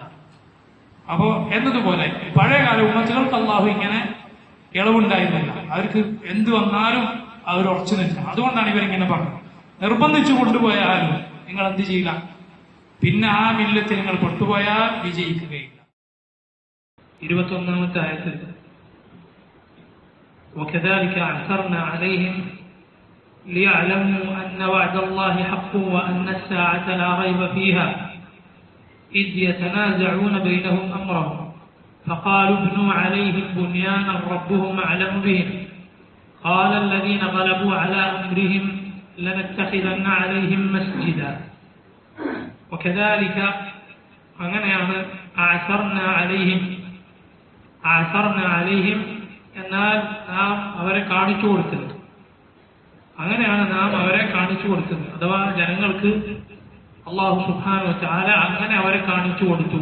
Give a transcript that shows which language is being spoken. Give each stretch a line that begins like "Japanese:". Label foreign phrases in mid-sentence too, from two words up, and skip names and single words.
Malayalam: അപ്പോ എന്നതുപോലെ പഴയകാല ഉമ്മത്തുകൾക്ക് അള്ളാഹു ഇങ്ങനെ ഇളവുണ്ടായിരുന്നില്ല. അവർക്ക് എന്ത് വന്നാലും അവർ ഉറച്ചു നിൽക്കണം. അതുകൊണ്ടാണ് ഇവരിങ്ങനെ പറഞ്ഞത്, നിർബന്ധിച്ചു കൊണ്ടുപോയാലും നിങ്ങൾ എന്ത് ചെയ്യില്ല, പിന്നെ ആ മില്ലത്തിൽ നിങ്ങൾ പെട്ടുപോയാൽ വിജയിക്കുകയില്ല.
Arabic: 21-ാമത്തെ ആയത്തിൽ وكذلك أعثرنا عليهم ليعلموا أن وعد الله حق وأن الساعة لا ريب فيها إذ يتنازعون بينهم أمرهم فقالوا ابنوا عليهم بنيانا ربهم أعلم بهم قال الذين غلبوا على أمرهم لنتخذن عليهم مسجدا وكذلك
Malayalam: അങ്ങനെയാണ്
Arabic: أعثرنا عليهم
Malayalam: എന്നാൽ നാം അവരെ കാണിച്ചു കൊടുത്തത്. അങ്ങനെയാണ് നാം അവരെ കാണിച്ചു കൊടുത്തത്. അഥവാ ജനങ്ങൾക്ക് അല്ലാഹു
Arabic: سبحانه وتعالى
Malayalam: അങ്ങനെ അവരെ കാണിച്ചു കൊടുത്തു.